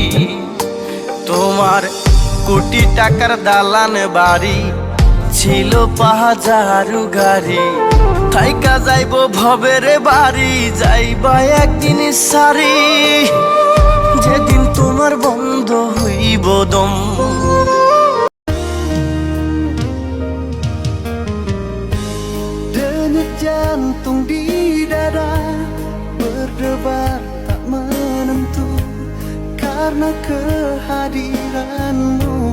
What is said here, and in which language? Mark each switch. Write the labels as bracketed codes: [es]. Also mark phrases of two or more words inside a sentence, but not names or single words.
[bn] তোমার কোটি টাকার দালান বাড়ি, ছিল পাহাজারু গাড়ি, থাইকা যাইব ভবের বাড়ি, যাইবা একদিন সারি, যেদিন তোমার বন্ধ হইব দম। [ms] Denyut jantung di dada berdebar tak menentu karena kehadiranmu.